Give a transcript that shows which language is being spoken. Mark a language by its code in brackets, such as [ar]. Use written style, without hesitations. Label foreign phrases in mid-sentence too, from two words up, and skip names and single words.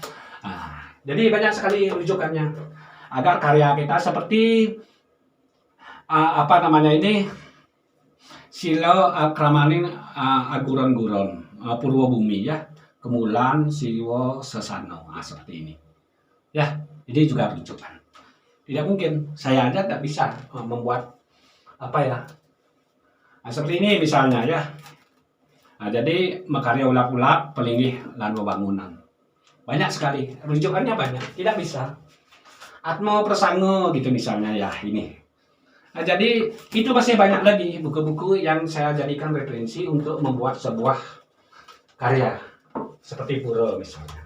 [id] Jadi banyak sekali rujukannya agar karya kita seperti Silo Kramanin Aguron-guron Purwobumi ya, Kemulan Siwo Sesano, seperti ini ya. Ini juga rujukan. Tidak mungkin saya aja tidak bisa membuat seperti ini misalnya ya. [ban] Jadi makarya ulap-ulap pelingih lan bangunan. [id] Banyak sekali, rujukannya banyak, tidak bisa. Atmo Prasango gitu misalnya ya ini. Jadi itu masih banyak lagi buku-buku yang saya jadikan referensi untuk membuat sebuah karya seperti Pura misalnya.